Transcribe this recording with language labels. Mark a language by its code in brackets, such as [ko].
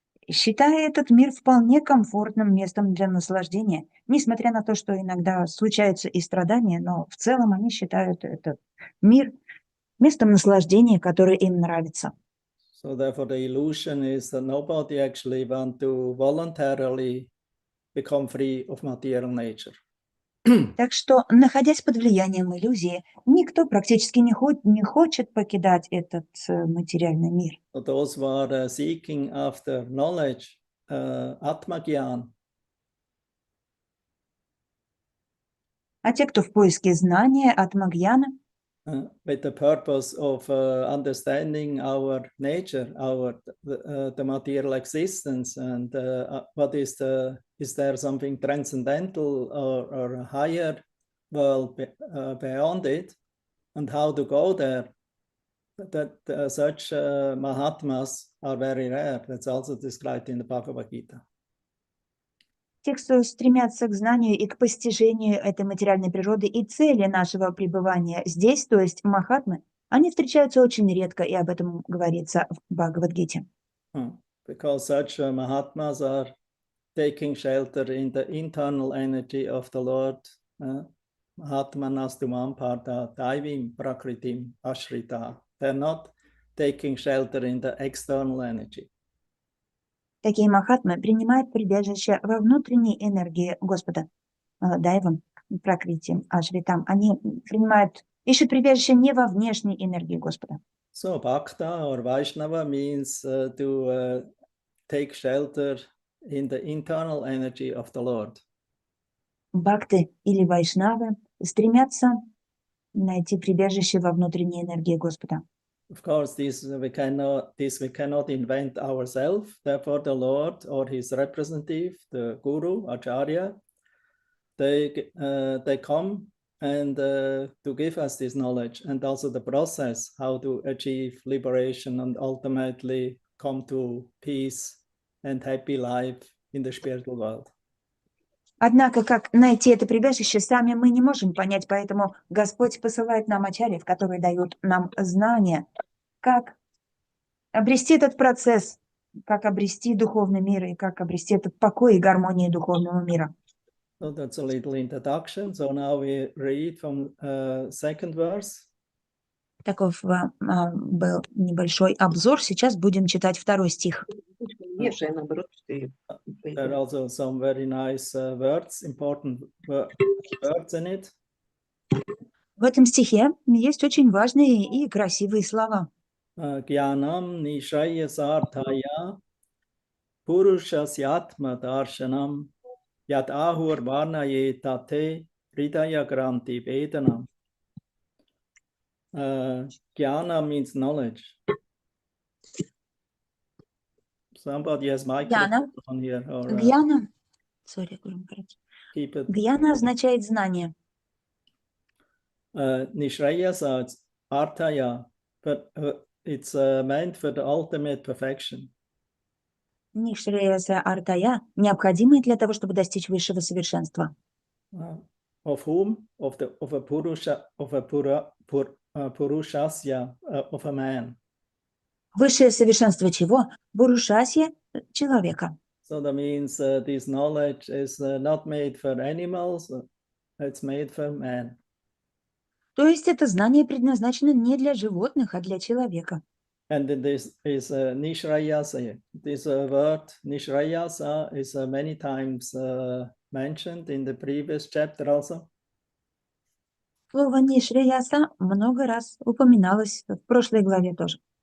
[ru] Считая этот мир вполне комфортным местом для наслаждения, несмотря на то, что иногда случаются и страдания, но в целом они считают этот мир местом наслаждения, которое им нравится. [en] So therefore the illusion is that nobody actually want to voluntarily become free of material nature. [ru] Так что, находясь под влиянием иллюзии, никто практически не хочет покидать этот материальный мир. [en] So those who are seeking after knowledge, Atma-gyan, [ru] А те, кто в поиске знания от Магьяна, [en] with the purpose of understanding our nature, the material existence, and what is there something transcendental or a higher world beyond it, and how to go there. That such Mahatmas are very rare. That's also described in the Bhagavad Gita. [ru] те, кто стремятся к знанию и к постижению этой материальной природы и цели нашего пребывания здесь, то есть Махатмы, они встречаются очень редко, и об этом говорится в Бхагавад-гите. [en] Because such Mahatmas are taking shelter in the internal energy of the Lord. [sa] Mahatmanastumam partha daivim prakritim ashrita. [en] They're not taking shelter in the external energy. [ru] Такие Махатмы принимают прибежище во внутренней энергии Господа, Дайвам, Пракрити, Ашритам. Они ищут прибежище не во внешней энергии Господа. [en] So Bhakta or Vaishnava means to take shelter in the internal energy of the Lord. [ru] Бхакты или Вайшнавы стремятся найти прибежище во внутренней энергии Господа. [en] Of course, this we cannot invent ourselves. Therefore, the Lord or His representative, the Guru, Acharya, they come and to give us this knowledge and also the process how to achieve liberation and ultimately come to peace and happy life in the spiritual world. [ru] Однако, как найти это прибежище, сами мы не можем понять, поэтому Господь посылает нам ачарьев, которые дают нам знания, как обрести этот процесс, как обрести духовный мир и как обрести этот покой и гармонию духовного мира. [en] So that's a little introduction. So now we read from second verse. [ru] Таков был небольшой обзор. Сейчас будем читать 2 стих. [en] There are also some very nice words, important words in it. [ru] В этом стихе есть очень важные и красивые слова. [sa] Gyanam nishrayasarthaya purushasya darshanam yat ahur varnaye tate hridaya granti vedanam. [en] Jnana means knowledge. Somebody has microphone here. Or, [ru] Гьяна. [en] keep it. [ru] Гьяна означает знание. [sa] Nishrayasa, arthaya, [en] but it's meant for the ultimate perfection. [ru] Нишреяса артая необходимое для того, чтобы достичь высшего совершенства. [en] Of whom? Of a purusha, of a purushasya, of a man. [ru] Высшее совершенство чего? Бурушасья человека. [en] So that means this knowledge is not made for animals, it's made for man. [ru] То есть это знание предназначено не для животных, а для человека. [en] And this is nishrayasa. This word nishrayasa is many times mentioned in the previous chapter also. [ru] Слово нишреяса много раз упоминалось в прошлой главе тоже.